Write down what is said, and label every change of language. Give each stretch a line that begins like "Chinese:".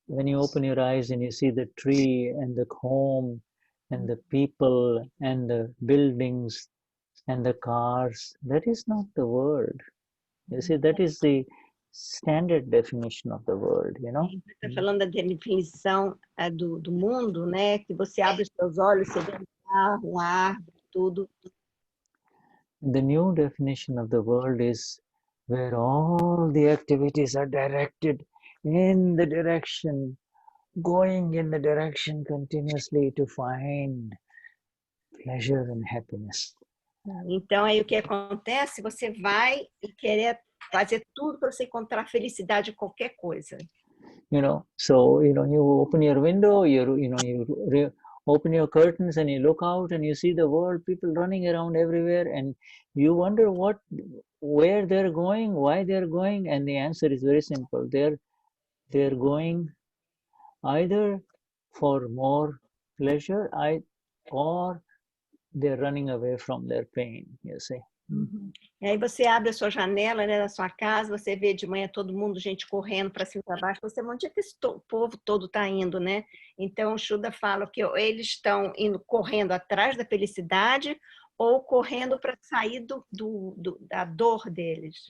English: When you open your eyes and you see the tree and the home and the people and the buildings, and the cars. That is not the world. You see, that is the standard definition of the world, you know.
Portuguese: Está falando da definição do mundo, né? Que você abre os seus olhos, você vê um carro, uma árvore, tudo.
English: The new definition of the world is where all the activities are directed in the direction, going in the direction continuously to find pleasure and happiness.
Portuguese: Então, aí o que acontece? Você vai e querer fazer tudo para você encontrar felicidade em qualquer coisa.
English: You know, so you open your window, you open your curtains and you look out and you see the world, people running around everywhere, and you wonder where they're going, why they're going, and the answer is very simple. They're going either for more pleasure, or they're running away from their pain, you see.
Portuguese: E aí você abre a sua janela, né, da sua casa, você vê de manhã todo mundo, gente correndo para cima e para baixo, você onde é que esse povo todo está indo, né? Então o Shuddha fala que eles estão indo correndo atrás da felicidade ou correndo para sair da dor deles.